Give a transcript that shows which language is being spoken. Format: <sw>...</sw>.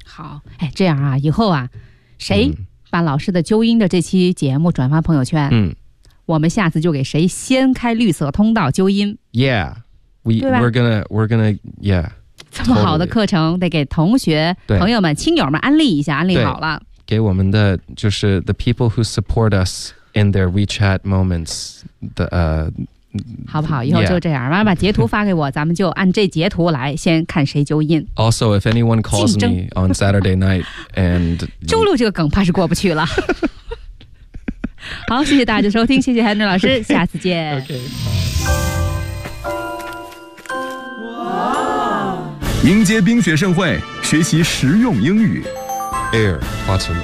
<zh>好，哎，这样啊，以后啊，谁把老师的纠音的这期节目转发朋友圈，我们下次就给谁先开绿色通道纠音</zh> <en>，Yeah, we're gonna, yeah.</en> <zh>这么好的课程得给同学、朋友们、亲友们安利一下，安利好了。给我们的就是</zh> <en>the people who support us in their WeChat moments 的</en> <zh>好不好？以后就这样，妈妈截图发给我，咱们就按这截图来先看谁纠音。</zh> <en>Also, if anyone calls me on Saturday night and</en> <zh>周六这个梗怕是过不去了。好，谢谢大家的收听，谢谢韩正老师，下次见。</zh> <en>Okay, okay.</en> <zh>迎接冰雪盛会，学习实用英语。</zh> <en>Air, button,</en>